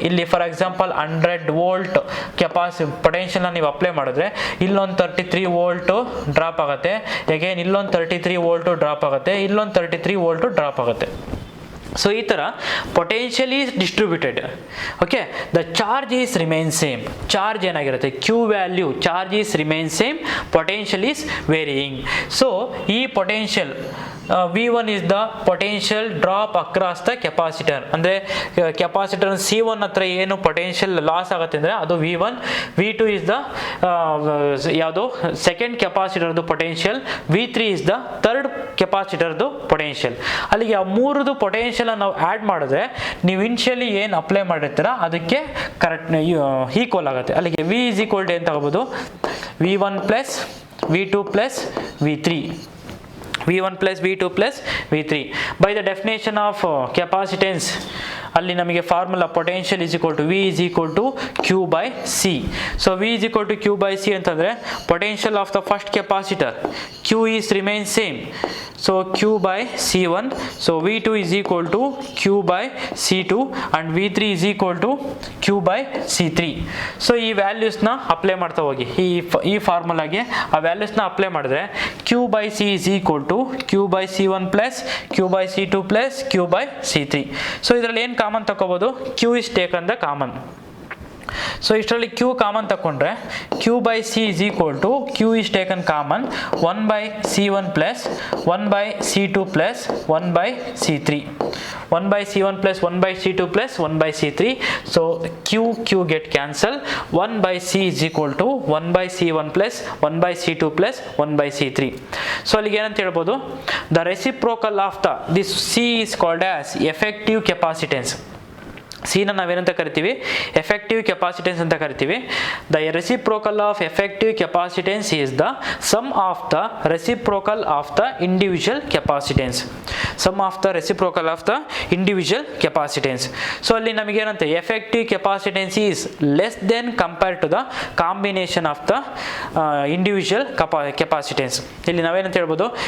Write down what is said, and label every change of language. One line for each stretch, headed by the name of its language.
Kannada: ಇಲ್ಲಿ for example 100 volt ಪೊಟೆನ್ಷಿಯಲ್ನ ನೀವು apply ಮಾಡಿದ್ರೆ ಇಲ್ಲೊಂದು 33 ವೋಲ್ಟ್ ಡ್ರಾಪ್ ಆಗುತ್ತೆ, ಅಗೇನ್ ಇಲ್ಲೊಂದು 33 ವೋಲ್ಟ್ ಡ್ರಾಪ್ ಆಗುತ್ತೆ, ಇಲ್ಲೊಂದು 33 ವೋಲ್ಟ್ ಡ್ರಾಪ್ ಆಗುತ್ತೆ.
English: So ಈ ಥರ potential is distributed. Okay, the charge is remain same.
Kannada: Charge ಏನಾಗಿರುತ್ತೆ Q value,
English: Charge is remain same, potential is varying. So ಈ potential V1 is the potential drop across the capacitor.
Kannada: ಅಂದರೆ capacitor C1 ಹತ್ರ ಏನು potential loss ಆಗುತ್ತೆ ಅಂದರೆ ಅದು V1.
English: V2 is the
Kannada: ಯಾವುದು second ಕೆಪಾಸಿಟರ್ದು potential,
English: V3 is the
Kannada: third ಕೆಪಾಸಿಟರ್ದು potential. ಅಲ್ಲಿಗೆ ಆ ಮೂರದು ಪೊಟೆನ್ಷಿಯಲ್ ನಾವು ಆ್ಯಡ್ ಮಾಡಿದ್ರೆ ನೀವು ಇನಿಷಿಯಲಿ ಏನು ಅಪ್ಲೈ ಮಾಡಿರ್ತೀರ ಅದಕ್ಕೆ ಕರೆಕ್ಟ್ ಈಕ್ವಲ್ ಆಗುತ್ತೆ.
English: ಅಲ್ಲಿಗೆ V is equal to
Kannada: ಏನು ತಗೋಬೋದು,
English: V1 plus V2 plus V3. V1 plus V2 plus V3. By the definition of capacitance,
Kannada: ಅಲ್ಲಿ ನಮಗೆ formula
English: Potential is equal to V is equal to Q by C. So V is equal to Q by C ಅಂತಂದರೆ potential of the first capacitor Q is remain same. So Q by C one. So V2 is equal to Q by C2 and V3 is equal to Q by C3.
Kannada: So ಈ ವ್ಯಾಲ್ಯೂಸ್ನ apply ಮಾಡ್ತಾ ಹೋಗಿ, ಈ ಫಾರ್ಮುಲಾಗೆ ಆ ವ್ಯಾಲ್ಯೂಸ್ನ apply ಮಾಡಿದ್ರೆ
English: Q by C is equal to Q by C1 plus Q by C2 plus Q by C3.
Kannada: So ಇದರಲ್ಲಿ ಏನು common ತಗೋಬೋದು?
English: Q is taken the common.
Kannada: So ಇಷ್ಟರಲ್ಲಿ Q ಕಾಮನ್ ತಗೊಂಡ್ರೆ
English: Q by C is equal to Q is taken common 1 by C1 plus 1 by C2 plus 1 by C3. 1 by C1 plus 1 by C2 plus 1 by C3. So Q get cancelled. 1 by C is equal to 1 by C1 plus 1 by C2 plus 1 by C3.
Kannada: So ಅಲ್ಲಿಗೆ ಏನಂತ ಹೇಳ್ಬೋದು?
English: The reciprocal of this C is called as effective capacitance.
Kannada: ಸಿನ ನಾವೇನಂತ ಕರಿತೀವಿ? Effective capacitance ಅಂತ ಕರಿತೀವಿ.
English: The reciprocal of effective capacitance is the sum of the reciprocal of the individual capacitance. Sum of the reciprocal of the individual capacitance.
Kannada: So ಅಲ್ಲಿ ನಮಗೇನಂತೆ
English: Effective capacitance is less than compare to the combination of the individual capacitance.
Kannada: ಇಲ್ಲಿ ನಾವೇನಂತ ಹೇಳ್ಬೋದು?